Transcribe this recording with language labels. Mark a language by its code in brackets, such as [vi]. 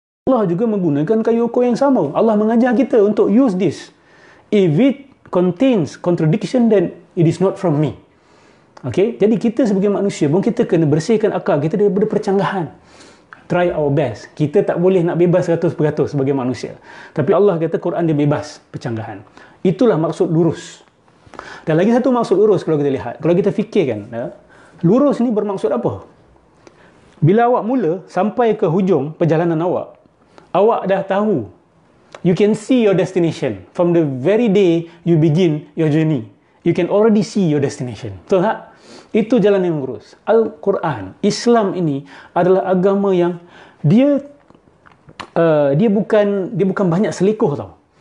[ms] Allah juga menggunakan kayu ukur yang sama. Allah mengajar kita untuk [en] use this. If it contains contradiction, then it is not from me. [ms] Okay? Jadi kita sebagai manusia pun kita kena bersihkan akal kita daripada percanggahan. [en] Try our best. [ms] Kita tak boleh nak bebas 100% sebagai manusia. Tapi Allah kata Quran dia bebas percanggahan. Itulah maksud lurus. Dan lagi satu maksud lurus kalau kita lihat. Kalau kita fikirkan, lurus ni bermaksud apa? Bila awak mula sampai ke hujung perjalanan awak, awak dah tahu. [en] You can see your destination. From the very day you begin your journey, you can already see your destination. [ms] Betul tak? Itu jalan yang lurus. Al-Quran, Islam ini adalah agama yang dia bukan banyak selikoh tau.